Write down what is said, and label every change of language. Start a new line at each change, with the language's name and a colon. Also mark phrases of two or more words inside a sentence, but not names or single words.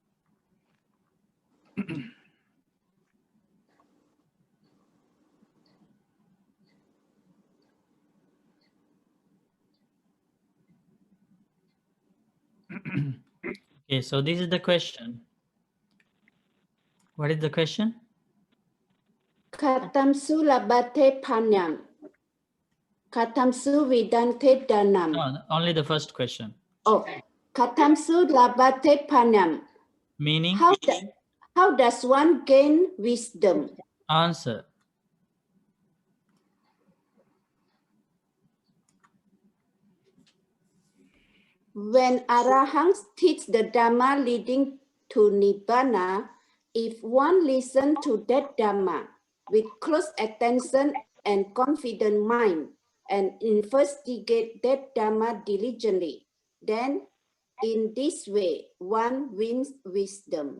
English: Okay, so this is the question. What is the question?
Pali: Katamsu labate panyam. Katamsu vidante danam.
English: No, only the first question.
Pali: Oh, katamsu labate panyam.
English: Meaning? How does one gain wisdom? Answer. When Arahants teach the Dhamma leading to Nibbana, if one listens to that Dhamma with close attention and confident mind and investigate that Dhamma diligently, then in this way, one wins wisdom.